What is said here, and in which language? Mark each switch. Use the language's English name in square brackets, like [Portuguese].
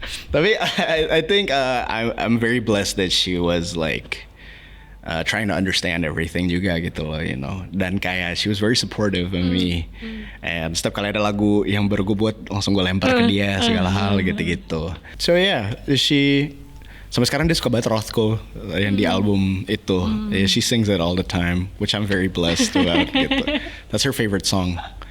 [English] Tapi I think I'm very blessed that she was like trying to understand everything [Indonesian] juga gitu loh, [English] you know. [Indonesian] Dan kayak [English] she was very supportive of me. [Indonesian] And setiap kali ada lagu yang baru gue buat langsung gue lempar ke dia segala hal gitu-gitu. [English] So yeah, [Indonesian] sampai sekarang dia suka banget Rothko yang di album itu. [English] She sings it all the time, which I'm very blessed about [Indonesian] gitu. [English] That's her favorite song.